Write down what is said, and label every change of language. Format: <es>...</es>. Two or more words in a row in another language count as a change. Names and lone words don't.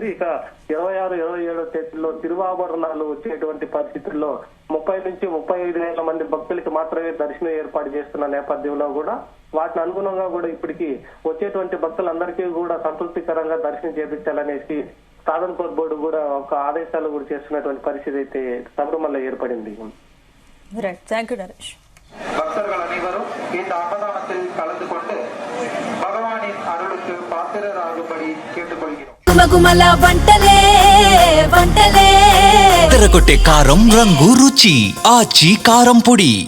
<te>ఇక 26, 27వ తేదీలో తిరువాభరణాలు వచ్చేటువంటి పరిస్థితుల్లో 30 నుంచి 35 వేల మంది భక్తులకి మాత్రమే దర్శనం ఏర్పాటు చేస్తున్న నేపథ్యంలో కూడా వాటిని అనుగుణంగా కూడా ఇప్పటికి వచ్చేటువంటి భక్తులందరికీ కూడా సంతృప్తికరంగా దర్శనం చేపించాలనేసి ట్రావెన్కోర్ బోర్డు కూడా ఒక ఆదేశాలు కూడా చేస్తున్నటువంటి పరిస్థితి అయితే శబరిమల ఏర్పడింది.</te> <ta>பக்தர்கள் அனைவரும் இந்த அன்னதானத்தில் கலந்து கொண்டு பகவானின் அருளுக்கு பாத்திரராகும்படி கேட்டுக்கொள்கிறோம்.</ta> <te>తెరకొట్టే కారం రంగు రుచి ఆచి కారం పొడి.</te>